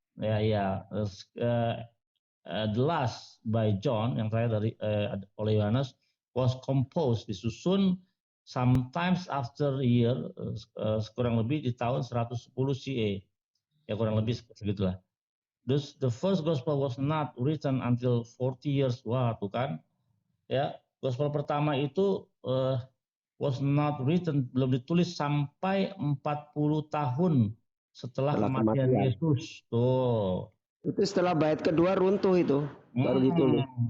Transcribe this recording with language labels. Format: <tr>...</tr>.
<id>Nah, ya.</id> <en>The last by John,</en> <id>yang terakhir dari oleh Yohanes,</id> <en>was composed,</en> <id>disusun</id> <en>sometimes after a year,</en> <id>kurang lebih di tahun 110 CA. Ya kurang lebih segitulah.</id> <en>Thus the first gospel was not written until 40 years.</en> <id>Wah, tuh kan. Ya, gospel pertama itu</id> <en>was not written,</en> <id>belum ditulis sampai 40 tahun setelah kematian Yesus. Tuh. Itu setelah bait kedua runtuh itu baru ditulis.</id>